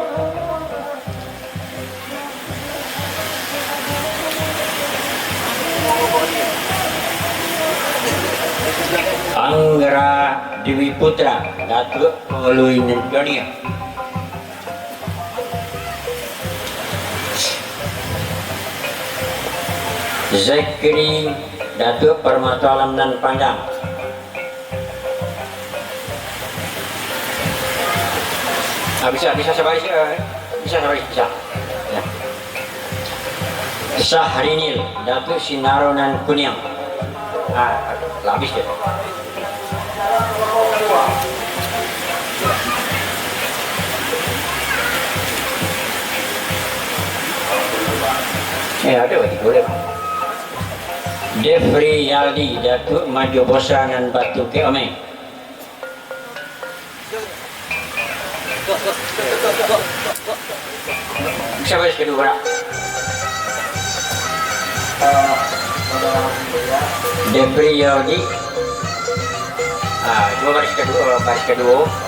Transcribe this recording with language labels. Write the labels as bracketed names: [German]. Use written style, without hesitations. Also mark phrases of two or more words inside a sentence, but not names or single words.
[Indonesian] Anggara Dewi Putra Datuk Pengeluih Nendonia. Zakri Datuk Permata Alam Nan Pandang. Bisa sabar bisa. Ya. Syahrinil Datuk Sinaro Nan Kuniang. Habis dia. Ada boleh. Defri Yaldi Datuk Maju Bosa Nan Batu Keomeng. Siapa yang kedua? Defri Yaldi. Dua baris kedua.